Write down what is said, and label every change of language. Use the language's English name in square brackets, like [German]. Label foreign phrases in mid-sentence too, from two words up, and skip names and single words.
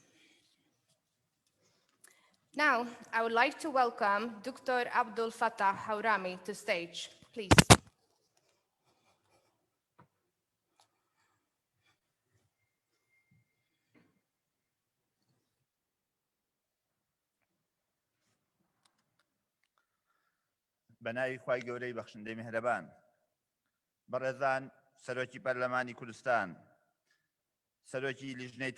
[English] Now, I would like to welcome Dr. Abdul Fattah Haurami to stage, please. [Central Kurdish] بەناوی خوای گەورەی بەخشندەی میهرەبان بەڕێزان سەرۆکی پەرلەمانی کوردستان سەرۆکی لیژنەی